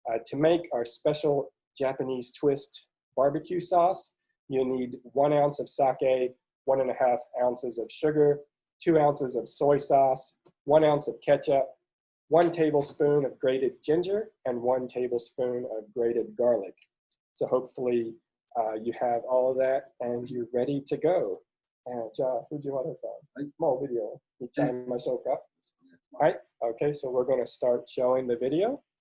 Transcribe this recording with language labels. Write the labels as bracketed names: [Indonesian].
[English] To make our special Japanese twist barbecue sauce, you need 1 ounce of sake, 1½ ounces of sugar, 2 ounces of soy sauce, 1 ounce of ketchup, 1 tablespoon of grated ginger, and 1 tablespoon of grated garlic. So hopefully you have all of that and you're ready to go. [Japanese] じゃあ、藤原さん、もうビデオ見ちゃいましょうか。はい。 [English] Okay, so we're going to start showing the video.